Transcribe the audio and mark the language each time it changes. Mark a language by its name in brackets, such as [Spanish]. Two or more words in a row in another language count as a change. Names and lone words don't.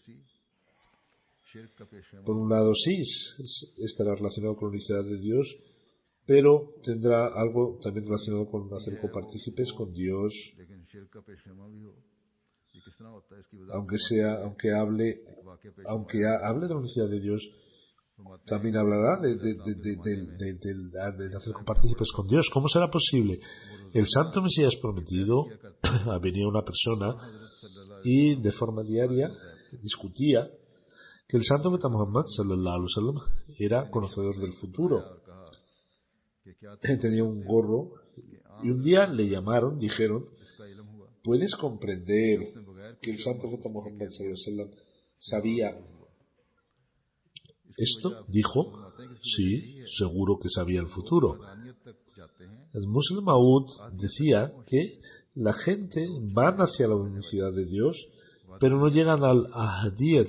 [Spanish] por un lado sí estará relacionado con la unicidad de Dios, pero tendrá algo también relacionado con hacer copartícipes con Dios, aunque hable de la unicidad de Dios, también hablará de hacer copartícipes con Dios. ¿Cómo será posible? El Santo Mesías prometido, venía una persona y de forma diaria discutía que el Santo Profeta Muhammad [Arabic] صلى الله عليه وسلم [Spanish] era conocedor del futuro. Tenía un gorro, y un día le llamaron, dijeron: ¿puedes comprender que el Santo Profeta Muhammad [Arabic] صلى الله عليه وسلم [Spanish] sabía esto? Dijo: sí, seguro que sabía el futuro. El Musleh Maud decía que la gente van hacia la unicidad de Dios, pero no llegan al Ahadiyat.